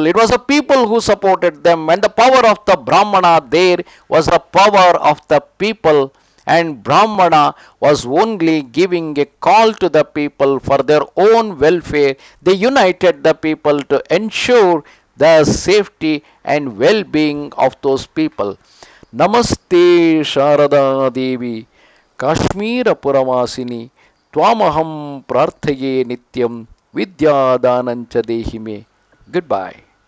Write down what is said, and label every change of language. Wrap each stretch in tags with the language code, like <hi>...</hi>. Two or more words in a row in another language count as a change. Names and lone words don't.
<en>It was the people who supported them. And the power of the Brahmana there was the power of the people. And Brahmana was only giving a call to the people for their own welfare. They united the people to ensure the safety and well-being of those people.</en> <sa>ನಮಸ್ತೆ ಶಾರದಾ ದೇವಿ ಕಾಶ್ಮೀರಪುರವಾಸಿನಿ ತ್ವಾಮಹಂ ಪ್ರಾರ್ಥಯೇ ನಿತ್ಯಂ ವಿದ್ಯಾದಾನಂಚ ದೇಹಿ ಮೇ.</sa> <en>Good bye.</en>